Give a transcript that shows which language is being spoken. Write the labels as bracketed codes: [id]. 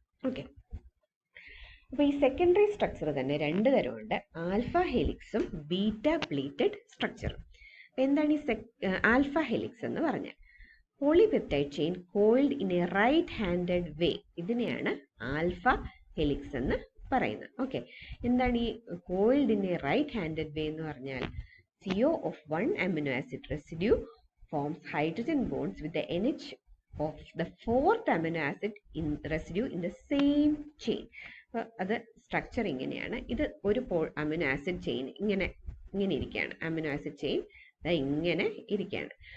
[ml] Okay, അപ്പോൾ ഈ secondary structure തന്നെ രണ്ട് തരമുണ്ട്, ആൽഫ ഹെലിക്സും ബീറ്റ പ്ലീറ്റഡ് സ്ട്രക്ചറും. എന്താണ് ഈ ആൽഫ ഹെലിക്സ് എന്ന് പറഞ്ഞാൽ? [en] polypeptide chain coiled in a right handed way, [ml] ഇതിനെയാണ് ആൽഫ ഹെലിക്സ് എന്ന് പറയുന്നത്. ഓക്കെ, എന്താണ് ഈ [en] coiled in a right handed way [ml] എന്ന് പറഞ്ഞാൽ? [en] CO of one amino acid residue forms hydrogen bonds with the NH of the fourth amino acid residue in the same chain. [ml] അപ്പോൾ അത് structure ഇങ്ങനെയാണ്. ഇത് ഒരു അമിനോ ആസിഡ് ചെയിൻ ഇങ്ങനെ ഇരിക്കുകയാണ്, amino acid chain ഇങ്ങനെ ഇരിക്കുകയാണ്.